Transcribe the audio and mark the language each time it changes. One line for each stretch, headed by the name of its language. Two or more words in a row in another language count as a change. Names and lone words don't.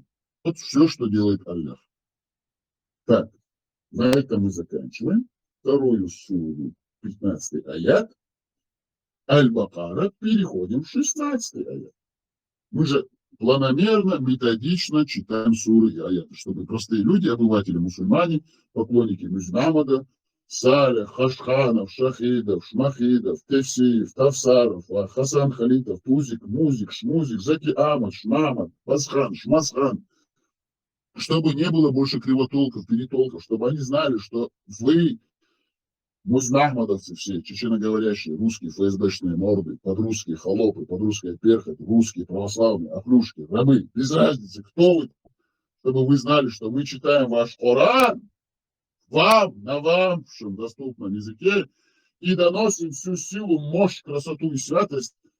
Russian: Вот все, что делает Аллах. Так, на этом мы заканчиваем. Вторую суру, 15 аят. Аль-Бакара, переходим в 16 аят. Мы же планомерно, методично читаем суры и аяты, чтобы простые люди, обыватели, мусульмане, поклонники Мухаммада, Саля, Хашханов, Шахидов, Шмахидов, Тефсиев, Тавсаров, Хасан Халитов, Тузик, Музик, Шмузик, Заки Амад, Шмамад, Пасхан, Шмасхан, чтобы не было больше кривотолков, перетолков, чтобы они знали, что вы, музнахмадовцы все, чеченоговорящие, русские ФСБшные морды, подрусские холопы, подрусская перхоть, русские православные, оклюшки, рабы, без разницы, кто вы, чтобы вы знали, что мы читаем ваш Коран, вам, на вашем доступном языке, и доносим всю силу, мощь, красоту и святость